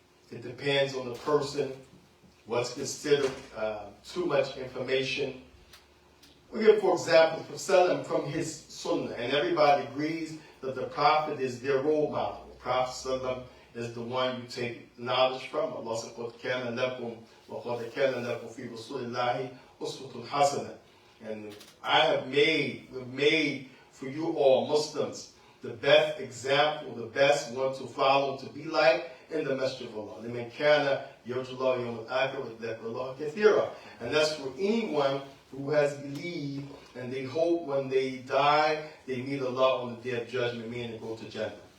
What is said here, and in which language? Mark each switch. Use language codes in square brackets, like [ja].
[en] It depends on the person, what's considered too much information. We give, for example, from his sunnah, and everybody agrees that the Prophet is their role model. The Prophet is the one you take knowledge from. Allah said, [ar] قَدْ كَانَ لَكُمْ وَقَدْ كَانَ لَكُمْ فِي رَسُولِ اللَّهِ أُسْوَةٌ حَسَنَةٌ. [en] And we've made for you all Muslims the best example, the best one to follow, to be like in the Masjid of Allah. [ar] لِمَنْ كَانَ يَرْجُو اللَّهَ يَوْمَ الْآخِرَةَ وَذَكَرَ اللَّهَ كَثِيرًا. [en] And that's for anyone who has believed and they hope when they die, they meet Allah on the Day of Judgment, meaning go to Jannah.